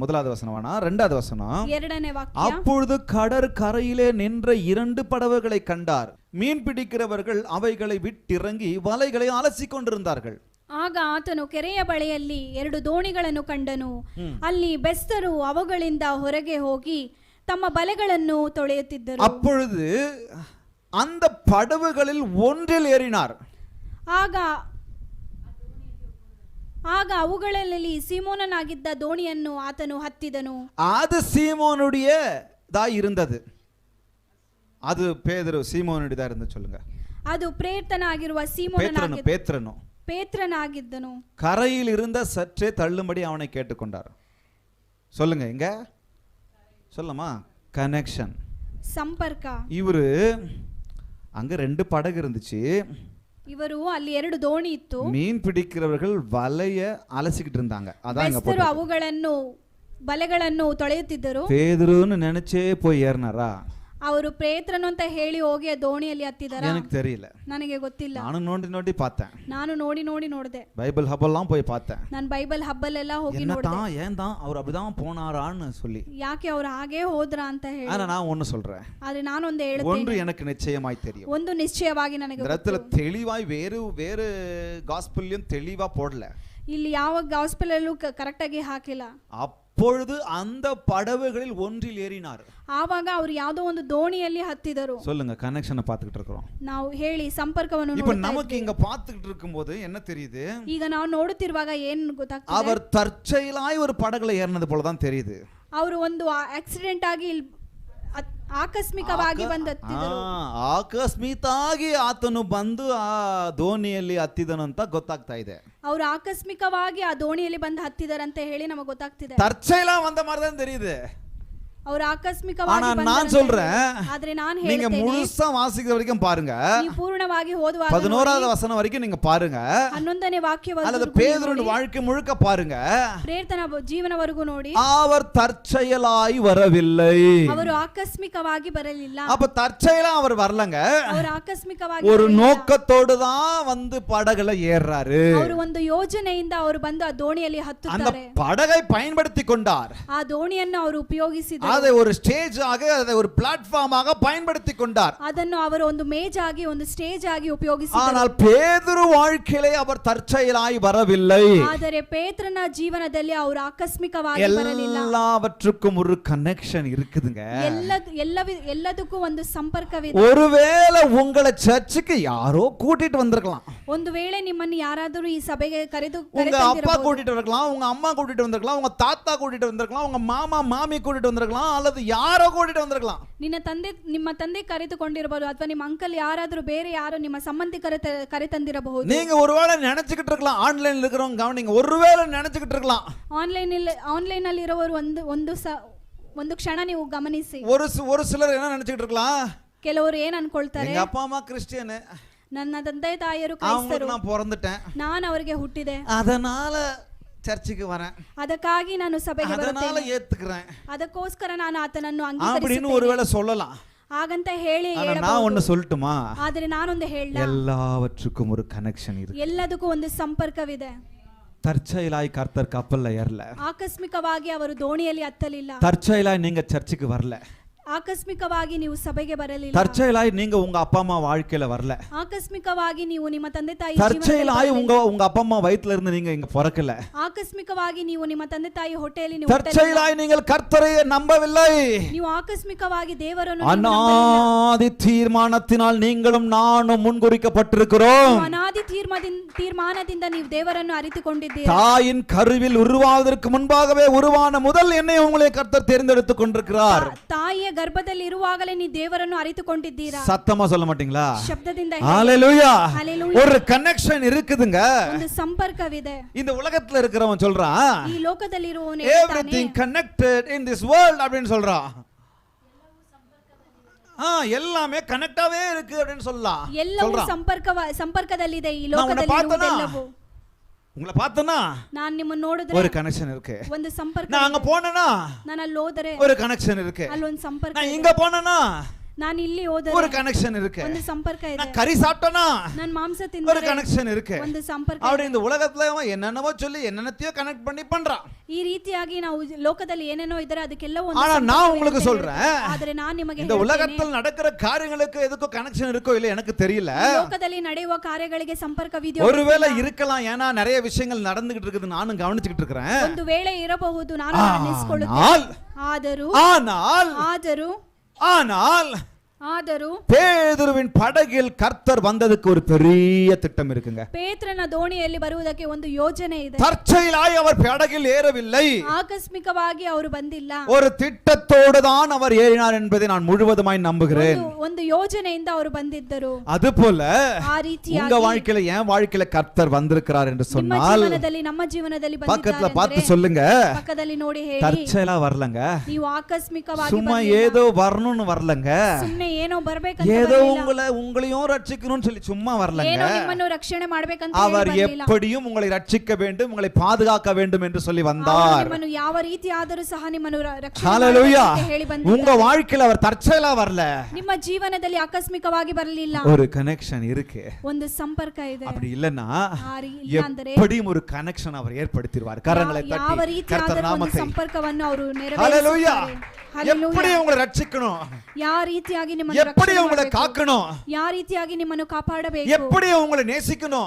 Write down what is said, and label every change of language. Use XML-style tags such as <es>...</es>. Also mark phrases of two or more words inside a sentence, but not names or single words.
<ta>முதலாவது வசனம் வேணா, இரண்டாவது வசனம்.</ta> <kn>ಎರಡನೇ ವಾಕ್ಯ.</kn> <ta>அப்பொழுது கடற்கரையிலே நின்ற 2 படகுகளை கண்டார். மீன் பிடிக்கிறவர்கள் அவைகளை விட்டிறங்கி வலைகளை அலசிக் கொண்டிருந்தார்கள்.</ta> <kn>ಆಗ ಆತನು ಕೆರೆಯ ಬಳಿಯಲ್ಲಿ 2 ದೋಣಿಗಳನ್ನು ಕಂಡನು. ಅಲ್ಲಿ ಬೆಸ್ತರು ಅವುಗಳಿಂದ ಹೊರಗೆ ಹೋಗಿ ತಮ್ಮ ಬಲೆಗಳನ್ನು ತೊಳೆಯುತ್ತಿದ್ದರು.</kn> <ta>அப்பொழுது அந்த படகுகளில் ஒன்றில் ஏறினார்.</ta> <kn>ಆಗ ಅವುಗಳಲ್ಲಿ ಸೀಮೋನನಾಗಿದ್ದ ದೋಣಿಯನ್ನು ಆತನು ಹತ್ತಿದನು.</kn> <ta>அது சீமோனுடையதா இருந்தது. அது பேதுரு சீமோனுடையதா இருந்து சொல்லுங்க.</ta> <kn>ಅದು ಪ್ರೇರಿತನಾಗಿರುವ ಪೇತ್ರನಾಗಿದ್ದನು.</kn> <ta>கரையில் இருந்த சற்றே தள்ளும்படி அவனை கேட்டுக்கொண்டார். சொல்லுங்க, இங்க சொல்லமா கனெக்ஷன்,</ta> <kn>ಸಂಪರ್ಕ.</kn> <ta>இவரு அங்க 2 படகு இருந்துச்சு.</ta> <kn>இவரு ಅಲ್ಲಿ 2 ದೋಣಿ ಇತ್ತು.</kn> <ta>மீன் பிடிக்கிறவர்கள் வலைய அலசிக்கிட்டு இருந்தாங்க. அதான் இங்க</ta> <kn>போட்டு ಅವುಗಳನ್ನು ಬಲೆಗಳನ್ನು ತೊಳೆಯುತ್ತಿದ್ದರು.</kn> <ta>பேதுருன்னு நினைச்சே போய் ஏறினாரா?</ta> <kn>ಅವರು ಪೇತ್ರನು ಅಂತ ಹೇಳಿ ಹೋಗಿ ದೋಣಿಯಲ್ಲಿ ಹತ್ತಿದರ?</kn> <ta>எனக்கு தெரியல,</ta> <kn>ನನಗೆ ಗೊತ್ತಿಲ್ಲ. ನಾನು ನೋಡಿ பார்த்தேன். ನಾನು ನೋಡಿ ನೋಡಿದೆ.</kn> <ta>பைபிள் ஹப் எல்லாம் போய் பார்த்தேன்.</ta> <kn>ನಾನು ಬೈಬಲ್ ಹಬ್ ಅಲ್ಲೆಲ್ಲ ಹೋಗಿ ನೋಡಿದೆ.</kn> <ta>ஏன் தான் அவர் அப்படிதான் போனாரான்னு சொல்லி,</ta> <kn>ಯಾಕೆ ಅವರು ಹಾಗೆ ಹೋದ್ರ ಅಂತ ಹೇಳಿ.</kn> <ta>ஆனா நான் ஒன்னு சொல்றேன்.</ta> <kn>ಆದ್ರೆ ನಾನು ಒಂದು ಹೇಳುತ್ತೇನೆ.</kn> <ta>ஒன்று எனக்கு நிச்சயமாய் தெரியும்.</ta> <kn>ಒಂದು ನಿಶ್ಚಯವಾಗಿ ನನಗೆ ಗೊತ್ತು.</kn> <ta>இடத்துல தெளிவாய் வேறு காஸ்பல்லையும் தெளிவா போடல.</ta> <kn>ಇಲ್ಲಿ ಯಾವ ಗಾಸ್ಪಲ್ ಅಲ್ಲೂ ಕರೆಕ್ಟ್ ಆಗಿ ಹಾಕಿಲ್ಲ.</kn> <ta>அப்பொழுது அந்த படகுகளில் ஒன்றில் ஏறினார்.</ta> <kn>ಆವಾಗ ಅವರು ಯಾವುದೋ ಒಂದು ದೋಣಿಯಲ್ಲಿ ಹತ್ತಿದರು.</kn> <ta>சொல்லுங்க, கனெக்ஷனை பார்த்துக்கிட்டு இருக்கோம்.</ta> <kn>ನಾವು ಹೇಳಿ ಸಂಪರ್ಕವನ್ನು</kn> <ta>இப்போ நமக்கு இங்க பார்த்துக்கிட்டு இருக்கும்போது என்ன தெரியுது?</ta> <kn>ಈಗ ನಾವು ನೋಡುತ್ತಿರುವಾಗ ಏನು ಗೊತ್ತಾಗ್ತದೆ?</kn> <ta>அவர் தற்செயலாய் ஒரு படகுல ஏறினது போல தான் தெரியுது.</ta> <kn>ಅವರು ಒಂದು ಆಕ್ಸಿಡೆಂಟ್ ಆಗಿ ಆಕಸ್ಮಿಕವಾಗಿ ಬಂದು ಹತ್ತಿದರು. ಆಕಸ್ಮಿಕವಾಗಿ ಆತನು ಬಂದು ಆ ದೋಣಿಯಲ್ಲಿ ಹತ್ತಿದನು ಅಂತ ಗೊತ್ತಾಗ್ತಾ ಇದೆ. ಅವರು ಆಕಸ್ಮಿಕವಾಗಿ ಆ ದೋಣಿಯಲ್ಲಿ ಬಂದು ಹತ್ತಿದರಂತ ಹೇಳಿ ನಮಗೆ ಗೊತ್ತಾಗ್ತಿದೆ.</kn> <ta>தற்செயலா வந்த மாதிரி தான் தெரியுது.</ta> <kn>ಅವರು ಆಕಸ್ಮಿಕವಾಗಿ ಬಂದರು.</kn> <ta>நான் சொல்றேன்,</ta> <kn>ಆದ್ರೆ ನಾನು</kn> <ta>நீங்க</ta> <kn>ಹೇಳ್ತೇನೆ,</kn> <ta>முழுசா வாசிக்கிற வரைக்கும் பாருங்க.</ta> <kn>ನೀವು ಪೂರ್ಣವಾಗಿ ಓದುವಾಗ</kn> <ta>11வது வசனம் வரைக்கும் நீங்க பாருங்க.</ta> <kn>11ನೇ ವಾಕ್ಯವರೆಗೂ</kn> <ta>அல்லது பேதுருவின் வாழ்க்கை முழுக்க பாருங்க.</ta> <kn>ಪ್ರೇರಿತನ ಜೀವನವರೆಗೂ ನೋಡಿ.</kn> <ta>அவர் தற்செயலாய் வரவில்லை.</ta> <kn>ಅವರು ಆಕಸ್ಮಿಕವಾಗಿ ಬರಲಿಲ್ಲ.</kn> <ta>அப்ப தற்செயலா அவர் வரலங்க.</ta> <kn>ಅವರು ಆಕಸ್ಮಿಕವಾಗಿ</kn> <ta>ஒரு நோக்கத்தோடு தான் வந்து படகுல ஏறாரு.</ta> <kn>ಅವರು ಒಂದು ಯೋಜನೆಯಿಂದ ಅವರು ಬಂದು ಆ ದೋಣಿಯಲ್ಲಿ ಹತ್ತುತ್ತಾರೆ.</kn> <ta>அந்த படகை பயன்படுத்தி கொண்டார்.</ta> <kn>ಆ ದೋಣಿಯನ್ನು ಅವರು ಉಪಯೋಗಿಸಿದರು.</kn> <ta>அதை ஒரு ஸ்டேஜ் ஆக, அதை ஒரு பிளாட்ஃபார்ம் ஆக பயன்படுத்தி கொண்டார்.</ta> <kn>ಅದನ್ನು ಅವರು ಒಂದು ಮೇಜ್ ಆಗಿ, ಒಂದು ಸ್ಟೇಜ್ ಆಗಿ ಉಪಯೋಗಿಸಿದರು.</kn> <ta>ஆனால் பேதுரு வாழ்க்கையிலே அவர் தற்செயலாய் வரவில்லை.</ta> <kn>ಆದರೆ ಪೇತ್ರನ ಜೀವನದಲ್ಲಿ ಅವರು ಆಕಸ್ಮಿಕವಾಗಿ ಬರಲಿಲ್ಲ.</kn> <ta>எல்லாவற்றுக்கும் ஒரு கனெக்ஷன் இருக்குதுங்க.</ta> <kn>ಎಲ್ಲದಕ್ಕೂ ಒಂದು ಸಂಪರ್ಕವಿದೆ.</kn> <ta>ஒருவேளை உங்களை சர்ச்சுக்கு யாரோ கூட்டிட்டு வந்திருக்கலாம்.</ta> <kn>ಒಂದು ವೇಳೆ ನಿಮ್ಮನ್ನು ಯಾರಾದರೂ ಈ ಸಭೆಗೆ</kn> <ta>உங்க அப்பா கூட்டிட்டு வரலாம், உங்க அம்மா கூட்டிட்டு வந்திருக்கலாம், உங்க தாத்தா கூட்டிட்டு வந்திருக்கலாம், உங்க மாமா மாமி கூட்டிட்டு வந்திருக்கலாம், வந்திருக்கலாம் அல்லது யாரோ கூட்டிட்டு வந்திருக்கலாம்.</ta> <kn>ನಿಮ್ಮ ತಂದೆ ಕರೆದುಕೊಂಡಿರಬಹುದು ಅಥವಾ ನಿಮ್ಮ ಅಂಕಲ್ ಯಾರಾದರೂ ಬೇರೆ ಯಾರೋ ನಿಮ್ಮ ಸಂಬಂಧಿಕರ ಕರೆತಂದಿರಬಹುದು.</kn> <ta>நீங்க ஒருவேளை நினைச்சுக்கிட்டு இருக்கலாம், ஆன்லைன்ல இருக்கிறவங்க கவனிங்க, ஒருவேளை நினைச்சுக்கிட்டு இருக்கலாம்,</ta> <kn>ಆನ್ಲೈನ್ ಅಲ್ಲಿ ಇರೋರು ಒಂದು ಕ್ಷಣ ನೀವು ಗಮನಿಸಿ.</kn> <ta>ஒரு சிலர் என்ன நினைச்சுக்கிட்டு இருக்கலாம்,</ta> <kn>ಕೆಲವರು ಏನ್ ಅನ್ಕೊಳ್ತಾರೆ,</kn> <ta>எங்க அப்பா அம்மா கிறிஸ்டியன்,</ta> <kn>ನನ್ನ ತಂದೆ ತಾಯಿಯರು ಕ್ರೈಸ್ತರು,</kn> <ta>நான் பிறந்துட்டேன்,</ta> <kn>ನಾನು ಅವರಿಗೆ ಹುಟ್ಟಿದೆ,</kn> <ta>அதனால சர்ச்சுக்கு வரேன்,</ta> <kn>ಅದಕ್ಕಾಗಿ ನಾನು ಸಭೆಗೆ</kn> <ta>அதனால</ta> <kn>ಬರುತ್ತೇನೆ,</kn> <ta>ஏத்துக்கிறேன்</ta> <kn>ಅದಕ್ಕೋಸ್ಕರ ನಾನು ಆತನನ್ನು</kn> <ta>அப்படின்னு</ta> <kn>ಅಂಗೀಕರಿಸುತ್ತೇನೆ</kn> <ta>ஒருவேளை சொல்லலாம்.</ta> <kn>ಹಾಗಂತ ಹೇಳಿ</kn> <ta>நான் ஒன்னு சொல்லட்டுமா,</ta> <kn>ಆದರೆ ನಾನೊಂದು ಹೇಳ,</kn> <ta>எல்லாவற்றுக்கும் ஒரு கனெக்ஷன் இருக்கு.</ta> <kn>ಎಲ್ಲದಕ್ಕೂ ಒಂದು ಸಂಪರ್ಕವಿದೆ.</kn> <ta>தற்செயலாய் கர்த்தர் கப்பல்ல ஏறல,</ta> <kn>ಆಕಸ್ಮಿಕವಾಗಿ ಅವರು ದೋಣಿಯಲ್ಲಿ ಹತ್ತಲಿಲ್ಲ,</kn> <ta>தற்செயலாய் நீங்க சர்ச்சுக்கு வரல,</ta> <kn>ಆಕಸ್ಮಿಕವಾಗಿ ನೀವು ಸಭೆಗೆ ಬರಲಿಲ್ಲ,</kn> <ta>தற்செயலாய் நீங்க உங்க அப்பா அம்மா வாழ்க்கையில வரல,</ta> <kn>ಆಕಸ್ಮಿಕವಾಗಿ ನೀವು ನಿಮ್ಮ ತಂದೆ ತಾಯಿ</kn> <ta>தற்செயலாய் உங்க அப்பா அம்மா வயித்துல இருந்து நீங்க இங்க பிறக்கல,</ta> <kn>ಆಕಸ್ಮಿಕವಾಗಿ ನೀವು ನಿಮ್ಮ ತಂದೆ ತಾಯಿ ಹೊಟ್ಟೆಯಲ್ಲಿ ನೀವು</kn> <ta>தற்செயலாய் நீங்கள் கர்த்தரை நம்பவில்லை,</ta> <kn>ನೀವು ಆಕಸ್ಮಿಕವಾಗಿ ದೇವರನ್ನು</kn> <ta>அநாதி தீர்மானத்தினால் நீங்களும் நானும் முன்குறிக்கப்பட்டிருக்கிறோம்.</ta> <kn>ಅನಾದಿ ತೀರ್ಮಾನದಿಂದ ನೀವು ದೇವರನ್ನು ಅರಿತುಕೊಂಡಿದ್ದೀರಿ.</kn> <ta>தாயின் கருவில் உருவாவதற்கு முன்பாகவே உருவான முதல் என்னை உங்களை கர்த்தர் தேர்ந்தெடுத்துக் கொண்டிருக்கிறார்.</ta> <kn>ತಾಯಿಯ ಗರ್ಭದಲ್ಲಿ ಇರುವಾಗಲೇ ನೀವು ದೇವರನ್ನು ಅರಿತುಕೊಂಡಿದ್ದೀರಾ.</kn> <ta>சத்தமா சொல்ல மாட்டீங்களா?</ta> <kn>ಶಬ್ದದಿಂದ</kn> <ta>ஹalleluya. ஹalleluya. ஒரு கனெக்ஷன் இருக்குதுங்க,</ta> <kn>ಒಂದು ಸಂಪರ್ಕವಿದೆ.</kn> <ta>இந்த உலகத்துல இருக்கிறவன் சொல்றான்,</ta> <kn>ಈ ಲೋಕದಲ್ಲಿ ಇರುವವನು ಹೇಳ್ತಾನೆ,</kn> <en>everything connected in this world</en> <ta>அப்படினு சொல்றான். எல்லாமே கனெக்டாவே இருக்கு அப்படினு சொல்லலாம்.</ta> <kn>ಎಲ್ಲವೂ ಸಂಪರ್ಕದಲ್ಲಿದೆ ಈ ಲೋಕದಲ್ಲಿ ಇರುವುದೆಲ್ಲವೂ.</kn> <ta>உங்களை பார்த்தனா</ta> <kn>நான் ನಿಮ್ಮನ್ನು ನೋಡಿದ್ರೆ</kn> <ta>ஒரு கனெக்ஷன் இருக்கு,</ta> <kn>ಒಂದು ಸಂಪರ್ಕ.</kn> <ta>நான் அங்க போனேனா</ta> <kn>ನಾನು ಅಲ್ಲಿ ಹೋದರೆ</kn> <ta>ஒரு கனெக்ஷன் இருக்கு,</ta> <kn>ಅಲ್ಲೊಂದು ಸಂಪರ್ಕ.</kn> <ta>நான் இங்க போனேனா</ta> <kn>ನಾನು ಇಲ್ಲಿ ಹೋದರೆ</kn> <ta>ஒரு கனெக்ஷன் இருக்கு,</ta> <kn>ಒಂದು ಸಂಪರ್ಕ ಇದೆ.</kn> <ta>நான் கறி சாப்பிட்டேனா</ta> <kn>ನಾನು ಮಾಂಸ</kn> <ta>ஒரு</ta> <kn>ತಿಂದರೆ</kn> <ta>கனெக்ஷன் இருக்கு.</ta> <kn>ಒಂದು ಸಂಪರ್ಕ.</kn> <ta>அப்படி இந்த உலகத்துல என்னென்னவோ சொல்லி என்னென்னத்தையோ கனெக்ட் பண்ணி பண்றான்.</ta> <kn>ಈ ರೀತಿಯಾಗಿ ನಾವು ಲೋಕದಲ್ಲಿ ಏನೇನೋ ಇದ್ದಾರೆ ಅದಕ್ಕೆಲ್ಲ ಒಂದು</kn> <ta>ஆனா நான் உங்களுக்கு சொல்றேன்,</ta> <kn>ಆದರೆ ನಾನು ನಿಮಗೆ</kn> <ta>இந்த உலகத்தில் நடக்கிற காரியங்களுக்கு எதுக்கும் கனெக்ஷன் இருக்கோ இல்ல எனக்கு தெரியல.</ta> <kn>ಲೋಕದಲ್ಲಿ ನಡೆಯುವ ಕಾರ್ಯಗಳಿಗೆ ಸಂಪರ್ಕವಿದೆಯೋ</kn> <ta>ஒருவேளை இருக்கலாம், ஏன்னா நிறைய விஷயங்கள் நடந்துகிட்டு இருக்குது, நானும் கவனிச்சுக்கிட்டு இருக்கிறேன்.</ta> <kn>ಒಂದು ವೇಳೆ ಇರಬಹುದು, ನಾನು ಅನ್ನಿಸಿಕೊಳ್ಳುತ್ತೇನೆ. ಆದರೂ</kn> <ta>பேதுருவின் படகில் கர்த்தர் வந்ததுக்கு ஒரு பெரிய திட்டம் இருக்குங்க.</ta> <kn>ಪೇತ್ರನ ದೋಣಿಯಲ್ಲಿ ಬರುವುದಕ್ಕೆ ಒಂದು ಯೋಜನೆ ಇದೆ.</kn> <ta>தற்செயலாய் அவர் படகில் ஏறவில்லை,</ta> <kn>ಆಕಸ್ಮಿಕವಾಗಿ ಅವರು ಬಂದಿಲ್ಲ,</kn> <ta>ஒரு திட்டத்தோடு தான் அவர் ஏறினார் என்பதை நான் முழுவதுமாய் நம்புகிறேன்.</ta> <kn>ಒಂದು ಯೋಜನೆಯಿಂದ ಅವರು ಬಂದಿದ್ದರು.</kn> <ta>அதுபோல</ta> <kn>ಆ ರೀತಿಯಾಗಿ</kn> <ta>உங்க வாழ்க்கையில என் வாழ்க்கையில கர்த்தர் வந்திருக்கிறார் என்று சொன்னால்</ta> <kn>ನಮ್ಮ ಜೀವನದಲ್ಲಿ</kn> <ta>பக்கத்துல பார்த்து சொல்லுங்க,</ta> <kn>ಪಕ್ಕದಲ್ಲಿ ನೋಡಿ ಹೇಳಿ,</kn> <ta>தற்செயலா வரலங்க,</ta> <kn>ನೀವು ಆಕಸ್ಮಿಕವಾಗಿ</kn> <ta>சும்மா ஏதோ வரணும்னு வரலங்க,</ta> <kn>ಸುಮ್ಮನೆ ಏನೋ ಬರಬೇಕಂತ</kn> <ta>ஏதோ உங்களையும் ரட்சிக்கணும்னு சொல்லி சும்மா வரலங்க,</ta> <kn>ಏನೋ ನಿಮ್ಮನ್ನು ರಕ್ಷಣೆ ಮಾಡಬೇಕಂತ</kn> <ta>அவர் எப்படியும் உங்களை ரட்சிக்க வேண்டும், உங்களை பாதுகாக்க வேண்டும் என்று சொல்லி வந்தார்.</ta> <kn>ನಿಮ್ಮನ್ನು ಯಾವ ರೀತಿ ಆದರೂ ಸಹ ನಿಮ್ಮನ್ನು ರಕ್ಷಣೆ</kn> <ta>ஹalleluya.</ta> <kn>ಮಾಡಬೇಕಂತ ಹೇಳಿ ಬಂದಿದ್ದಾರೆ.</kn> <ta>உங்க வாழ்க்கையில அவர் தற்செயலா வரல,</ta> <kn>ನಿಮ್ಮ ಜೀವನದಲ್ಲಿ ಆಕಸ್ಮಿಕವಾಗಿ ಬರಲಿಲ್ಲ,</kn> <ta>ஒரு கனெக்ஷன் இருக்கு.</ta> <kn>ಒಂದು ಸಂಪರ್ಕ ಇದೆ.</kn> <ta>அப்படி இல்லனா</ta> <kn>ಅಂದರೆ</kn> <ta>எப்படியும் ஒரு கனெக்ஷன் அவர் ஏற்படுத்திடுவார். கரங்களை</ta> <kn>ಯಾವ</kn> <ta>தட்டி</ta> <kn>ರೀತಿ</kn> <ta>கர்த்தர்</ta> <kn>ಆದರೂ ಒಂದು</kn> <ta>நாமத்தை</ta> <kn>ಸಂಪರ್ಕವನ್ನು ಅವರು</kn> <ta>ஹalleluya.</ta> <kn>ನೆರವೇರಿಸುತ್ತಾರೆ.</kn> <ta>எப்படி உங்களை ரட்சிக்கணும்,</ta> <kn>ಯಾವ ರೀತಿಯಾಗಿ ನಿಮ್ಮನ್ನು</kn> <ta>எப்படி</ta> <kn>ರಕ್ಷಣೆ</kn> <ta>உங்களை</ta> <kn>ಮಾಡಬೇಕು,</kn> <ta>காக்கணும்,</ta> <kn>ಯಾವ ರೀತಿಯಾಗಿ ನಿಮ್ಮನ್ನು ಕಾಪಾಡಬೇಕು,</kn> <ta>எப்படி உங்களை நேசிக்கணும்,</ta>